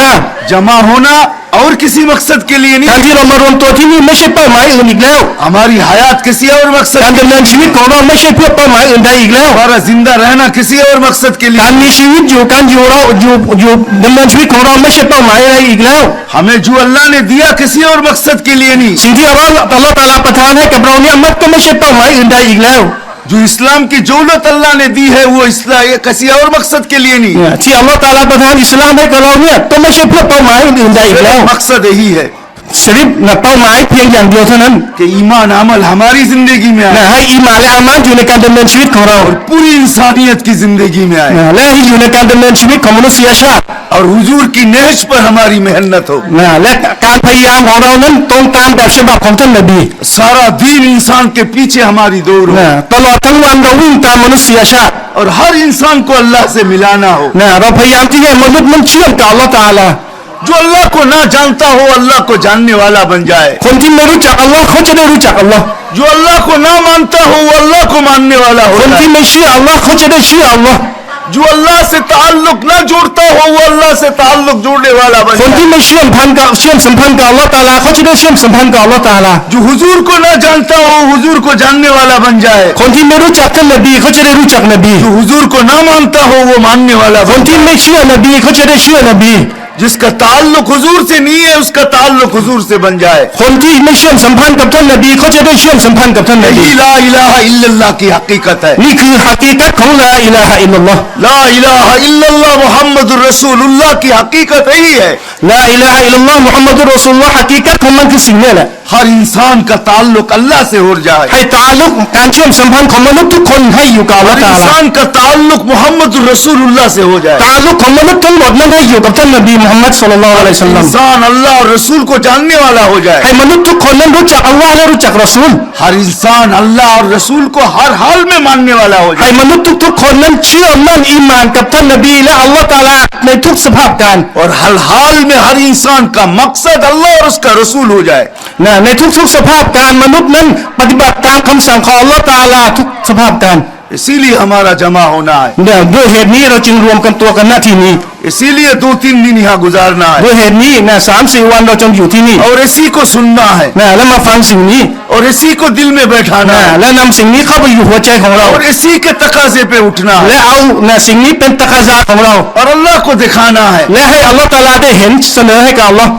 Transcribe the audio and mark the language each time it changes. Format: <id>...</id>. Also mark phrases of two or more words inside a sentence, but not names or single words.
<hi>जमा होना और किसी मकसद के लिए</hi> <th>การ</th> <hi>नहीं,</hi> <th>ที่เรามารวมตัวที่นี่ไม่ใช่เป้าหมายอื่นอีกแล้ว</th> <hi>हमारी हयात किसी और मकसद</hi> <th>การ</th> <hi>के</hi> <th>ดำเนินชีวิตของเราไม่ใช่เพื่อเป้าหมายอื่นใดอีกแล้ว</th> <hi>हमारा जिंदा रहना किसी और मकसद के</hi> <th>การ</th> <hi>लिए,</hi> <th>มีชีวิตอยู่การอยู่เราอยู่ดำเนินชีวิตของเราไม่ใช่เป้าหมายอะไรอีกแล้ว</th> <hi>हमें जो अल्लाह ने दिया किसी और मकसद के लिए नहीं,</hi> <th>สิ่งที่อัลลอฮฺตะอาลาประทานให้กับเราเนี่ยมันก็ไม่ใช่เป้าหมายอื่นใดอีกแล้ว</th> <hi>जो इस्लाम की दौलत अल्लाह ने दी है वो इस्लाम किसी और मकसद के लिए नहीं,</hi> <th>เนี่ยที่อัลลอฮฺตะอาลาประทานอิสลามให้กับเราเนี่ยก็ไม่ใช่เพื่อเป้าหมายอื่นใดอีกแล้ว</th> <hi>मकसद यही है</hi> <th>สิริฟนะเป้าหมายเพียงอย่างเดียวเท่านั้น</th> <hi>कि ईमान अमल हमारी जिंदगी में</hi> <th>นะ</th> <hi>आए,</hi> <th>ให้อีหม่านและอามันอยู่ในการดำเนินชีวิตของเรา</th> <hi>पूरी इंसानियत की जिंदगी में आए,</hi> <th>นะและให้อยู่ในการดำเนินชีวิตของมนุษยชาติ</th> <hi>और हुजूर की नहज पर हमारी मेहनत हो।</hi> <th>นะและการพยายามของเรานั้นตรงตามแบบฉบับของท่านนบี</th> <hi>सारा दीन इंसान के पीछे हमारी दौड़ हो,</hi> <th>นะตลอดทั้งวันเราวิ่งตามมนุษยชาติ</th> <hi>और हर इंसान को अल्लाह से मिलाना हो।</hi> <th>นะเราพยายามที่ให้มนุษย์นั้นเชื่อมกับอัลลอฮฺตะอาลา</th> <hi>जो अल्लाह को ना जानता हो अल्लाह को जानने वाला बन जाए,</hi> <th>คนที่ไม่รู้จักอัลลอฮ์เขาจะได้รู้จักอัลลอฮ์</th> <hi>जो अल्लाह को ना मानता हो वो अल्लाह को मानने वाला</hi> <th>ค</th> <hi>हो</hi> <th>น</th> <hi>जाए,</hi> <th>ที่ไม่เชื่ออัลลอฮ์เขาจะได้เชื่ออัลลอฮ์</th> <hi>जो अल्लाह से ताल्लुक ना जोड़ता हो वो अल्लाह से ताल्लुक जोड़ने वाला बन</hi> <th>คน</th> <hi>जाए,</hi> <th>ที่ไม่เชื่อมสัมพันธ์กับอัลลอฮ์ตะอาลาเขาจะได้เชื่อมสัมพันธ์กับอัลลอฮ์ตะอาลา</th> <hi>जो हुजूर को ना जानता हो हुजूर को जानने वाला बन जाए,</hi> <th>คนที่ไม่รู้จักท่านนบีเขาจะได้รู้จักนบี</th> <hi>जो हुजूर को ना मानता हो वो मानने वाला</hi> <th>คน</th> <hi>बन</hi> <th>ที่</th> <hi>जाए,</hi> <th>ไม่เชื่อนบีเขาจะได้เชื่อนบี</th> <hi>जिसका ताल्लुक हुजूर से नहीं है उसका ताल्लुक हुजूर से बन जाए।</hi> <th>คนที่ไม่เชื่อมสัมพันธ์กับท่านนบีเขาจะได้เชื่อมสัมพันธ์กับท่านนบี</th> <hi>यही</hi> <ar>لا إله إلا الله</ar> <hi>की हकीकत है।</hi> <th>นี่คือฮะกีกัตของ</th> <ar>لا إله إلا الله لا إله إلا الله محمد رسول الله</ar> <hi>की हकीकत यही है।</hi> <ar>لا إله إلا الله محمد رسول الله</ar> <th>ฮะกีกัตของมันคือสิ่งนี้แหละ</th> <hi>हर इंसान का ताल्लुक अल्लाह से हो जाए,</hi> <th>ให้ตาลุกการเชื่อมสัมพันธ์ของมนุษย์ทุกคนให้อยู่กับอัลลอ</th> <hi>हर</hi> <th>ฮ์ตะอาลา</th> <hi>इंसान का ताल्लुक</hi> <ar>محمد رسول الله</ar> <hi>से हो जाए।</hi> <th>ตาลุกของมนุษย์ทั้งหมดนั้นให้อยู่กับท่านนบีมุฮัมมัด</th> <ar>صلى الله عليه وسلم</ar> <hi>इंसान अल्लाह और रसूल को जानने वाला हो जाए।</hi> <th>ให้มนุษย์ทุกคนนั้นรู้จักอัลลอฮ์และรู้จักรอซูล</th> <hi>हर इंसान अल्लाह और रसूल को हर हाल में मानने वाला हो</hi> <th>ให้</th> <hi>जाए,</hi> <th>มนุษย์ทุกๆคนนั้นเชื่อมั่นอีหม่านกับท่านนบีและอัลลอฮ์ตะอาลาในทุกสภาพการ</th> <hi>और हर हाल में हर इंसान का मकसद अल्लाह और उसका रसूल हो जाए।</hi> <th>นะในทุกๆสภาพการมนุษย์นั้นปฏิบัติตามคำสั่งของอัลลอฮ์ตะอาลาทุกสภาพการ</th> <hi>इसीलिए हमारा जमा होना है,</hi> <th>เนี่ยด้วยเหตุนี้เราจึงรวมกันตัวกันหน้าที่นี้</th> <hi>इसीलिए 2-3 दिन यहाँ गुजारना</hi> <th>ด้ว</th> <hi>है</hi> <th>ยเหตุนี้นะ3-4 วันเราจึงอยู่ที่นี่</th> <hi>और इसी को सुनना है</hi> <th>นะแล้วมาฟังสิ่งนี้</th> <hi>और इसी को दिल में बैठाना</hi> <th>นะ</th> <hi>है</hi> <th>และนำสิ่งนี้เข้าไปอยู่หัวใจของเรา</th> <hi>और इसी के तकाजे पे उठना है</hi> <th>และเอานะสิ่งนี้เป็นตะกะซาของเรา</th> <hi>और अल्लाह को दिखाना है</hi> <th>และให้อัลลอฮ์ตะอาลาได้เห็นเสนอให้กับอัลลอฮ์</th>